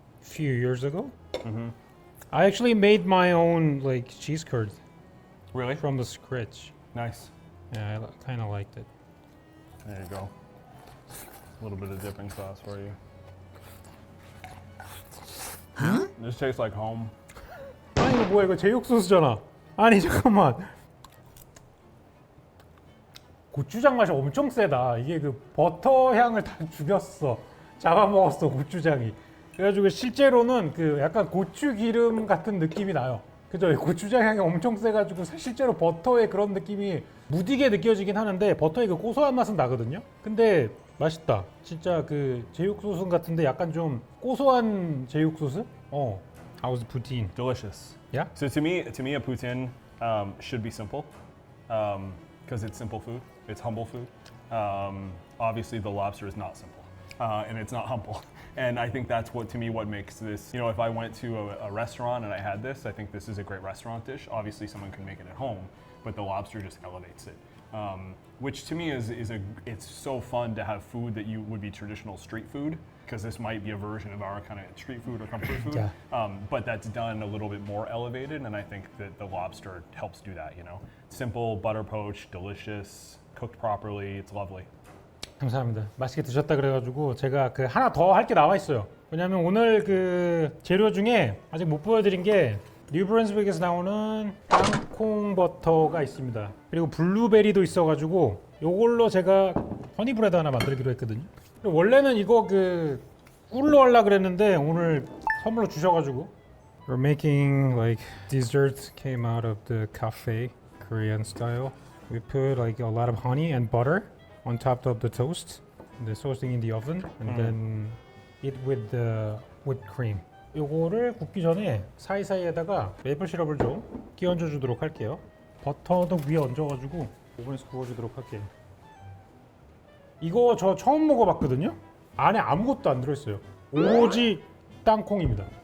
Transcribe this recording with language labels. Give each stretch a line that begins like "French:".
English: A few years ago. I actually made my own cheese curd Really? from the scratch. Nice. Yeah, I kind of liked it. There you go. A little bit of dipping sauce for you. This tastes like home.
Korean: 아니 이거 뭐야, 이거 제육 소스잖아. 아니 잠깐만. 고추장 맛이 엄청 세다. 이게 그 버터 향을 다 죽였어. 잡아먹었어, 고추장이. 그래가지고 실제로는 그 약간 고추 기름 같은 느낌이 나요. 그죠? 고추장 향이 엄청 세가지고 실제로 버터의 그런 느낌이 무디게 느껴지긴 하는데 버터의 그 고소한 맛은 나거든요. 근데 맛있다. 진짜 그 제육 소스 같은데 약간 좀 고소한 제육 소스?
English: How was the poutine? Delicious. Yeah? So to me, a poutine should be simple because it's simple food. It's humble food. Obviously, the lobster is not simple and it's not humble. And I think that's what makes this, if I went to a restaurant and I had this, I think this is a great restaurant dish. Obviously, someone can make it at home, but the lobster just elevates it. Which to me it's so fun to have food that would be traditional street food, because this might be a version of our kind of street food or comfort food. Yeah. But that's done a little bit more elevated, and I think that the lobster helps do that, Simple, butter poached, delicious, cooked properly, it's lovely.
Korean: 감사합니다. 맛있게 드셨다 그래가지고 제가 그 하나 더 할 게 나와 있어요. 왜냐면 오늘 그 재료 중에 아직 못 보여드린 게 뉴브런스윅에서 나오는 땅콩 버터가 있습니다. 그리고 블루베리도 있어가지고 요걸로 제가 허니브레드 하나 만들기로 했거든요. 원래는 이거 그 꿀로 하려고 그랬는데 오늘 선물로 주셔가지고
English: We're making dessert came out of the cafe, Korean style. We put a lot of honey and butter on top of the toast, the toasting in the oven, and then eat with the whipped cream.
Korean: 요거를 굽기 전에 사이사이에다가 메이플 시럽을 좀 끼얹어 주도록 할게요. 버터도 위에 얹어가지고 오븐에서 구워주도록 할게요. 이거 저 처음 먹어봤거든요. 안에 아무것도 안 들어있어요. 오로지 땅콩입니다.